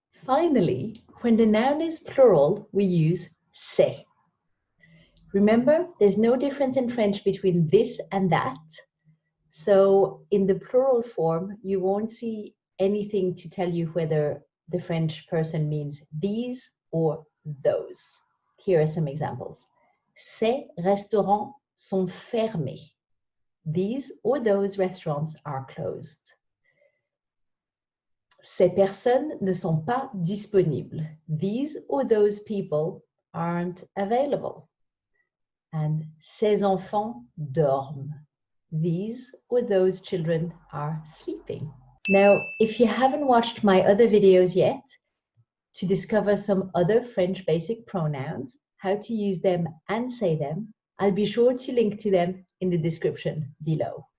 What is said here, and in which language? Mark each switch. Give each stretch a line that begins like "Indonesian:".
English: Finally, when the noun is plural, we use c'est. Remember, there's no difference in French between this and that. So in the plural form, you won't see anything to tell you whether the French person means these or those. Here are some examples.
French: Ces restaurants sont fermés.
English: These or those restaurants are closed.
French: Ces personnes ne sont pas disponibles.
English: These or those people aren't available.
French: And ces enfants dorment.
English: These or those children are sleeping. Now, if you haven't watched my other videos yet, to discover some other French basic pronouns, how to use them and say them, I'll be sure to link to them in the description below.